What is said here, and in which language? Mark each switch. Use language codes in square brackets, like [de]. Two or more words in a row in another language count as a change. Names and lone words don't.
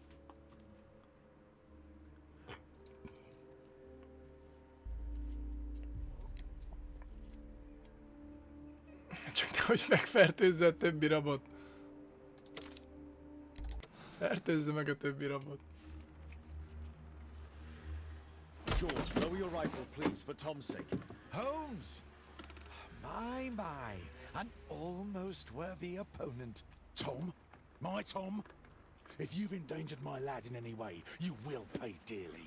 [hu] Csak nehogy megfertőzze a többi rabot. Fertőzze meg a többi rabot. [en] George, lower your rifle, please, for Tom's sake. Holmes! My, an almost worthy opponent. Tom? My Tom? If you've endangered my lad in any way, you will pay dearly.